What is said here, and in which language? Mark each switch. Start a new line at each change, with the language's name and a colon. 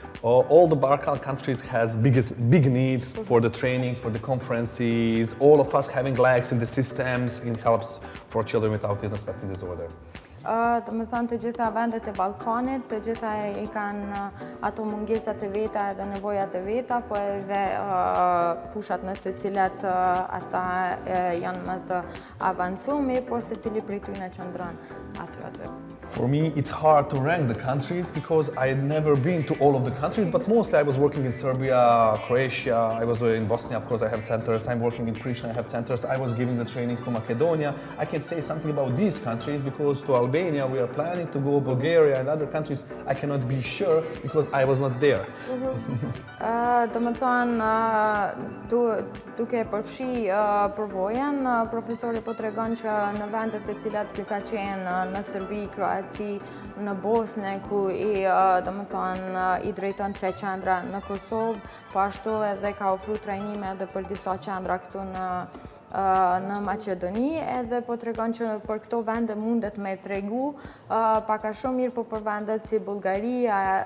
English: All the Balkan countries has big need for the trainings, for the conferences. All of us having lags in the systems in helps for children with autism spectrum disorder.
Albanian: Të më thënë të gjitha vendet e Ballkanit, të gjitha I kanë ato mungesat e veta edhe nevojat e veta, po edhe fushat në të cilat ata janë më të avancuar, po secili prej tyre qëndron aty.
English: For me, it's hard to rank the countries because I had never been to all of the countries, but mostly I was working in Serbia, Croatia, I was in Bosnia, of course I have centers, I'm working in Pristina, I have centers, I was giving the trainings to Macedonia. I can say something about these countries because to Albania we are planning to go, Bulgaria and other countries, I cannot be sure because I was not there.
Albanian: Do më thonë, duke përfshi përvojën, profesori po tregon që në vendet e cilat ky ka qenë në Serbi, Kroaci, në Bosnë, ku do më thonë I drejton 3 qendra në Kosovë, po ashtu edhe ka ofruar trajnime edhe për disa qendra këtu në Macedoni, edhe po tregon që për këto vende mundet me tregu pak a shumë mirë, po për vendet si Bullgaria,